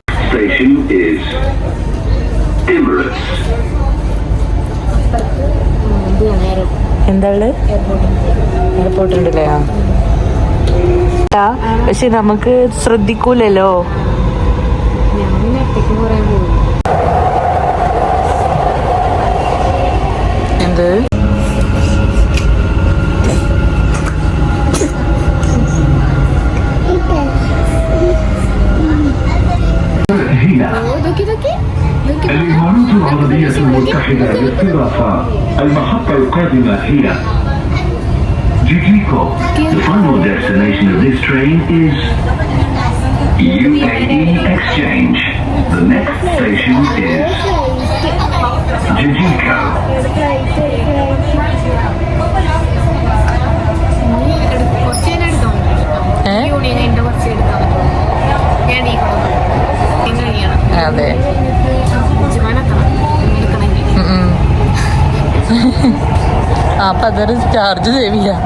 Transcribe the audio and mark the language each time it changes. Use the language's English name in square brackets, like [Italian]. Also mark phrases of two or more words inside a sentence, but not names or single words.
[Malayalam] എന്താണ് എയർപോർട്ട് ഉണ്ടല്ലേ? പക്ഷെ നമുക്ക് ശ്രദ്ധിക്കൂലല്ലോ. എന്ത് [Arabic] الإمارات العربية المتحدة باستضافة المحطة القادمة هي جيجيكو. [English] The final destination of this train is UAE Exchange. The next station is Jijiko. [Malayalam] അതെ, അപ്പൊ അതൊരു ചാർജ് ചെയ്യില്ല.